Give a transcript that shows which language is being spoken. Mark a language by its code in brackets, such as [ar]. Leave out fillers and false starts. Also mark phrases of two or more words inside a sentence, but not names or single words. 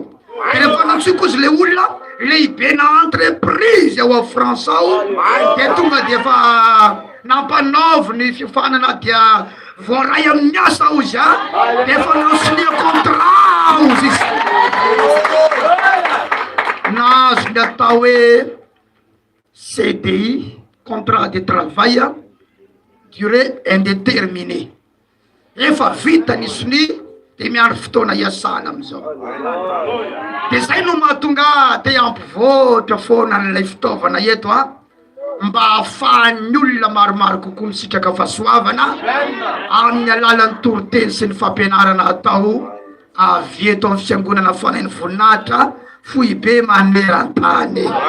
[mg] De rehefa nantsoiko ozy le olona lehibe na entreprise ao a France ao de tonga de efa nampanaovy ny fifanana dia voaray amin'ny asa ozy de efa naosinia contrat ozy izy. Nazo ny atao hoe [fr] CDI, contrat de travail durée indéterminée. [mg] Efa vita nisony de miandro fotoana iasana amizao. De zay no mahatonga te ampivoatra foana n'ilay fitaovana eto mba ahafahan'ny olona maromaro kokoa misitraka fahasoavana amin'ny alalan'ny toroteny sy ny fampianarana atao avy eto amin'ny fiangonana fanainy voninahitra fohibe maneran-tany.